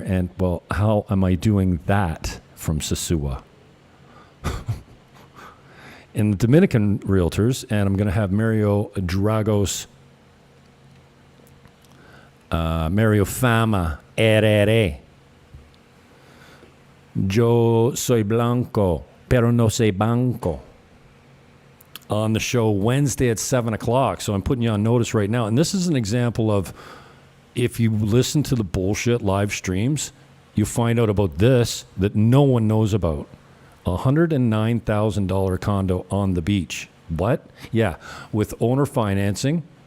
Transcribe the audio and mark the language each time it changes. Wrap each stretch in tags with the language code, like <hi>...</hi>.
<en>And, well, how am I doing that from Sosua? In the Dominican Realtors, and I'm going to have Mario Fama, RR.</en> <es>Yo soy blanco, pero no soy banco.</es> <en>On the show Wednesday at 7 o'clock. So I'm putting you on notice right now. And this is an example of, if you listen to the bullshit live streams, you find out about this that no one knows about. $109,000 condo on the beach. What? Yeah, with owner financing.</en>